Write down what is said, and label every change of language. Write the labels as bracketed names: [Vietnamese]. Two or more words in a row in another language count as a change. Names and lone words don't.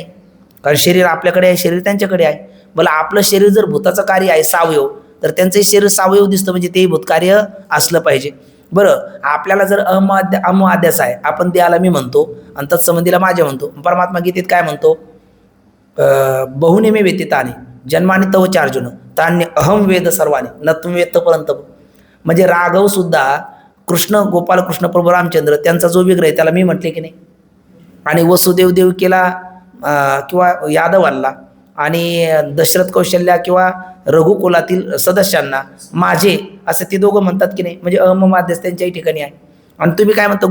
[Marathi] कारण शरीर आपल्याकडे आहे, शरीर त्यांच्याकडे आहे. बरं, आपलं शरीर जर भूताचं कार्य आहे सावयव, तर त्यांचंही शरीर सावयव दिसतं, म्हणजे तेही भूतकार्य असलं पाहिजे. बरं, आपल्याला जर अहमआद्यास आहे, आपण देहाला मी म्हणतो आणि तत्संबंधीला माझे म्हणतो. परमात्मा गीतेत काय म्हणतो? [Sanskrit] बहुनेमे व्यतीताने जन्माने तव चार्जुन तान्य अहम वेद सर्वाने न तुम वेद पर्यंत. [Marathi] म्हणजे राघव सुद्धा कृष्ण, गोपाल कृष्ण प्रभू रामचंद्र त्यांचा जो विग्रह आहे त्याला मी म्हटले की नाही? आणि वसुदेव देवकीला किंवा यादवांना आणि दशरथ कौशल्या किंवा रघुकुलातील सदस्यांना माझे असं ते दोघं म्हणतात की नाही? म्हणजे अहमआद्यास त्यांच्याही ठिकाणी आहे. आणि तुम्ही काय म्हणता?